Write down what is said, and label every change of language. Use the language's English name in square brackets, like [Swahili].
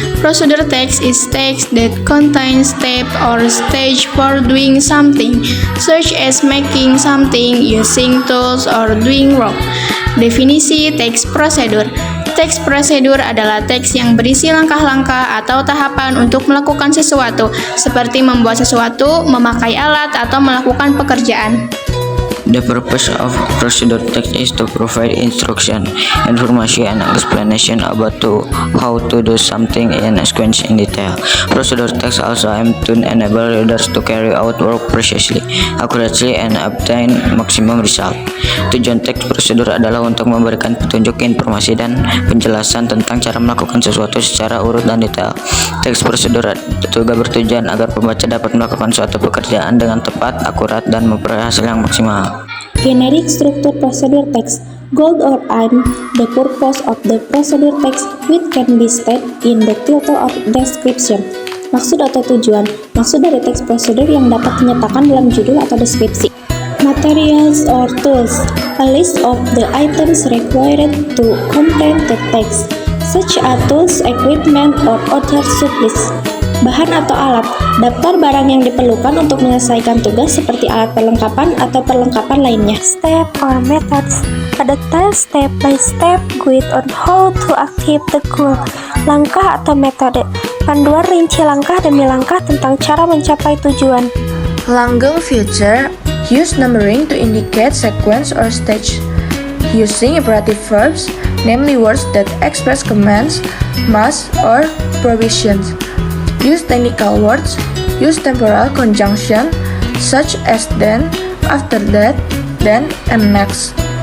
[English] Prosedur text is text that contains step or stage for doing something, such as making something, using tools, or doing work. [Indonesian] Definisi teks prosedur. Teks prosedur adalah teks yang berisi langkah-langkah atau tahapan untuk melakukan sesuatu, seperti membuat sesuatu, memakai alat, atau melakukan pekerjaan. [English] The purpose of procedure text is to provide instruction, information, and explanation about how to do something in sequence in detail. Procedure text also aim to enable readers to carry out work precisely, accurately, and obtain maximum result. [Indonesian] Tujuan teks prosedur adalah untuk memberikan petunjuk, informasi, dan penjelasan tentang cara melakukan sesuatu secara urut dan detail. Teks prosedur juga bertujuan agar pembaca dapat melakukan suatu pekerjaan dengan tepat, akurat, dan memperoleh hasil yang maksimal. [English] Generic structure procedure text. Goal or aim, the purpose of the procedure text which can be stated in the title of description. [Indonesian] Maksud atau tujuan. Maksud dari teks prosedur yang dapat dinyatakan dalam judul atau deskripsi. [English] Materials or tools, a list of the items required to complete the text, such as tools, equipment, or other supplies. [Indonesian] Bahan atau alat, daftar barang yang diperlukan untuk menyelesaikan tugas seperti alat perlengkapan atau perlengkapan lainnya. [English] Step or methods, a detailed step-by-step guide on how to achieve the goal. [Indonesian] Langkah atau metode, panduan rinci langkah demi langkah tentang cara mencapai tujuan. [English] Langgeng feature, use numbering to indicate sequence or stage, using imperative verbs, namely words that express commands, must, or prohibitions. Use technical words, use temporal conjunction, such as then, after that, then, and next.